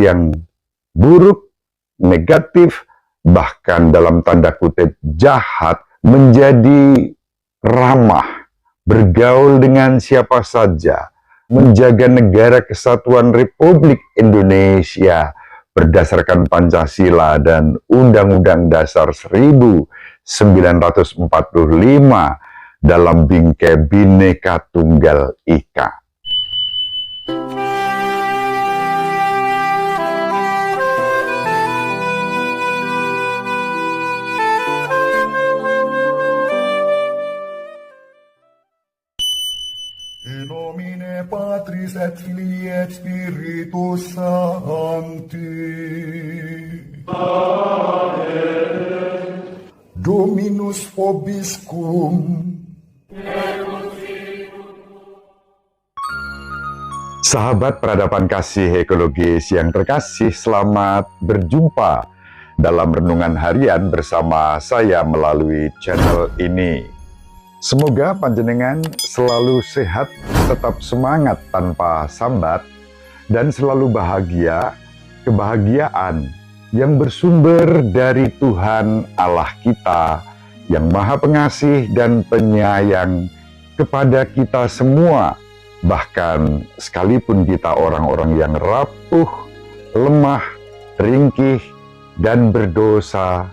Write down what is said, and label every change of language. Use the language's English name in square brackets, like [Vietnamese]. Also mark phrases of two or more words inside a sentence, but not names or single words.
[Indonesian] yang buruk, negatif, bahkan dalam tanda kutip jahat, menjadi ramah, bergaul dengan siapa saja, menjaga negara kesatuan Republik Indonesia berdasarkan Pancasila dan Undang-Undang Dasar 1945 dalam bingkai Bhinneka Tunggal Ika. [Latin] In nomine Patris et Filii et Spiritus Sancti. Amen. Dominus vobiscum. [Indonesian] Sahabat peradaban kasih ekologis yang terkasih, selamat berjumpa dalam renungan harian bersama saya melalui channel ini. Semoga panjenengan selalu sehat, tetap semangat tanpa sambat, dan selalu bahagia, kebahagiaan yang bersumber dari Tuhan Allah kita yang Maha Pengasih dan Penyayang kepada kita semua, bahkan sekalipun kita orang-orang yang rapuh, lemah, ringkih, dan berdosa.